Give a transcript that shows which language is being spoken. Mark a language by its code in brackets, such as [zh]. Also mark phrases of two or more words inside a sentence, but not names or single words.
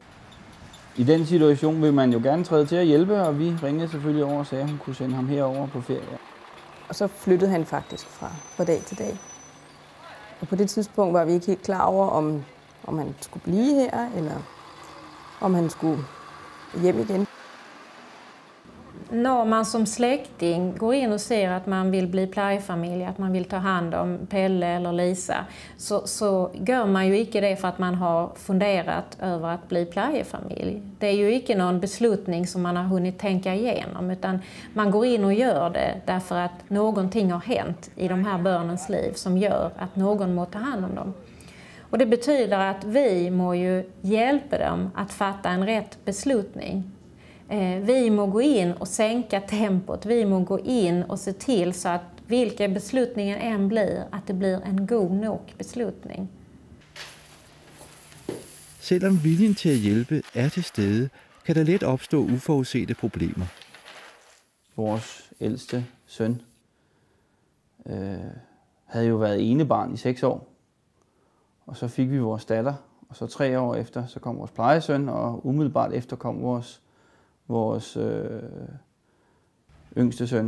[da] I den situation vil man jo gerne træde til at hjælpe, og vi ringede selvfølgelig over og sagde, at hun kunne sende ham herover på ferie. Og så flyttede han faktisk fra dag til dag. Og på det tidspunkt var vi ikke helt klar over, om han skulle blive her, eller om han skulle hjem igen. [sv] När man som släkting går in och ser att man vill bli plejefamilj, att man vill ta hand om Pelle eller Lisa, så gör man ju inte det för att man har funderat över att bli plejefamilj. Det är ju inte någon beslutning som man har hunnit tänka igenom, utan man går in och gör det därför att någonting har hänt i de här barnens liv som gör att någon må ta hand om dem. Och det betyder att vi må ju hjälpa dem att fatta en rätt beslutning. Vi må gå in och sänka tempot, vi må gå in och se till så att vilka beslutningen än blir, att det blir en god nog beslutning. [da] Selvom viljen til at hjælpe er til stede, kan der let opstå uforudsete problemer. Vores ældste søn havde jo været enebarn i 6 år, og så fik vi vores datter, og så 3 år efter, så kom vores plejesøn, og umiddelbart efter kom vores yngste søn.